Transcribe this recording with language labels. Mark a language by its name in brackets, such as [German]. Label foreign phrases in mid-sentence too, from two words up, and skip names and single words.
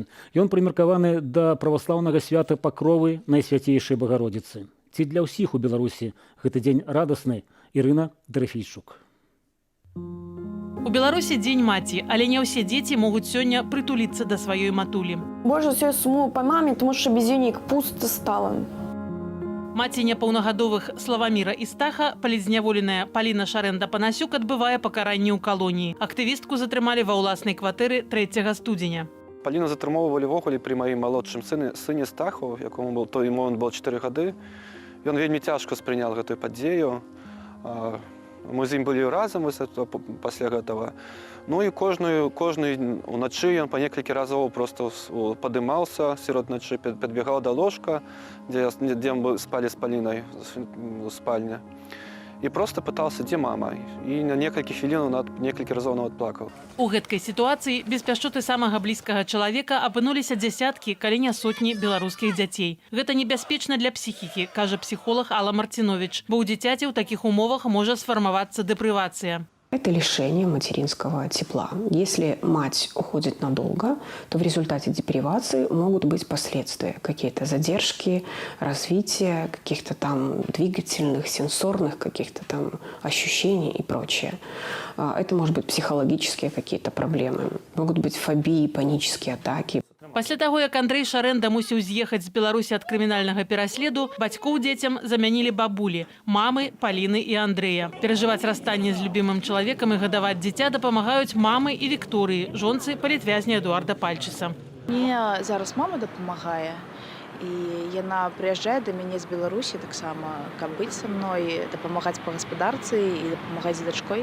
[Belarusian] Ён прымеркаваны да праваслаўнага свята Пакровы Найсвяцейшай Багародзіцы. Ці для ўсіх у Беларусі гэты дзень радасны? Ірына Дарафейчук. У Беларусі дзень маці, але не ўсе дзеці могуць сёння прытуліцца да сваёй матулі. [Russian] Больше всего сумую по маме, потому что без нее пусто стало. [Belarusian] Маці няпаўнагадовых Славаміра і Стаха, палізняволеная Паліна Шарэнда-Панасюк, адбывае пакаранне ў калоніі. Актывістку затрымалі ва ўласнай кватэры 3 студзеня. Паліну затрымоўвалі ввогуле пры маім малодшым сыне Стаху, якому был той момент было 4 гады. Ён вельмі цяжка спрыняў гэтую падзею. Мы з ім былі разам пасля гэтага. Ну і кожную уначы ён па некалькі разоў просто падымаўся сярод ночы, падбегаў да ложка, дзе мы спалі з Палінай у спальні. І просто пытаўся, дзе мама. І на некалькі хвілін некалькі разоў нават плакаў. У гэткай сітуацыі без пяшчоты самага блізкага чалавека апынуліся дзясяткі, калі не сотні беларускіх дзяцей. Гэта небяспечна для псіхікі, кажа псіхолог Алла Марцінович, бо ў дзіцяці ў такіх умовах можа сфармавацца дэпрывацыя. [Russian] Это лишение материнского тепла. Если мать уходит надолго, то в результате депривации могут быть последствия. Какие-то задержки, развитие каких-то там двигательных, сенсорных каких-то там ощущений и прочее. Это может быть психологические какие-то проблемы. Могут быть фобии, панические атаки. [Belarusian] Пасля таго, як Андрэй Шарэнда мусіў з'ехаць з Беларусі ад крымінальнага пераследу, бацькоў дзецям замянілі бабулі, мамы, Паліны і Андрэя. Перажываць расстанне з любімым чалавекам і гадаваць дзіця дапамагаюць мамы і Вікторыі, жонцы палітвязня Эдуарда Пальчыса. Мне зараз мама дапамагае. І яна прыязджае да мяне з Беларусі таксама, каб быць са мной, дапамагаць па гаспадарцы і дапамагаць з дачкой.